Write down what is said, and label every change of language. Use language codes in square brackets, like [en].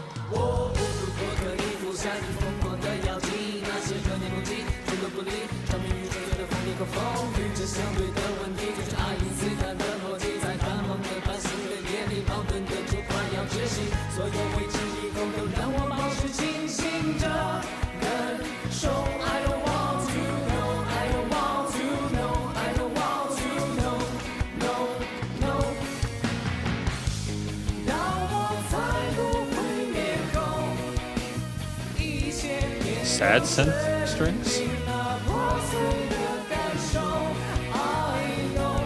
[zh] 如果可以服下你疯狂的药剂，那些热念攻击全都不理，着迷于纯粹的风言和风语，这相对的问题就是爱因斯坦的逻辑，在繁忙的繁星的夜里，矛盾的就快要窒息。所有未知以后都让我保持清醒着感受。 [en] I don't want to know, I don't want to know, I don't want to know, no, no。 [zh] 当我再度毁灭后，一切变 Sad synth strings. 那破碎的感受 [en] I know。